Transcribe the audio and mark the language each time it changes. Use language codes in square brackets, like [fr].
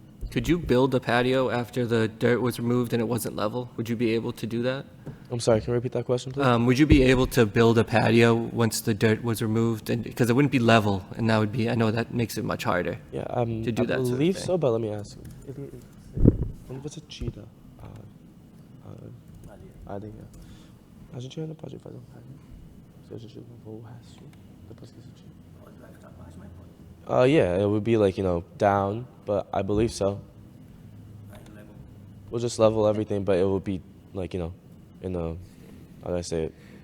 [en] Could you build a patio after the dirt was removed and it wasn't level? Would you be able to do that? I'm sorry, can you repeat that question, please? Would you be able to build a patio once the dirt was removed? And because it wouldn't be level, and that would be, I know that makes it much harder. Yeah, to do I that sort of believe thing. so, but let me ask. [pt] Quando você tira a areia, a gente ainda pode fazer patio. Se a gente lavou o resto, depois que você tira. [en] Yeah, it would be like, down, but I believe so. We'll just level everything, but it will be like, in a, how do I say it?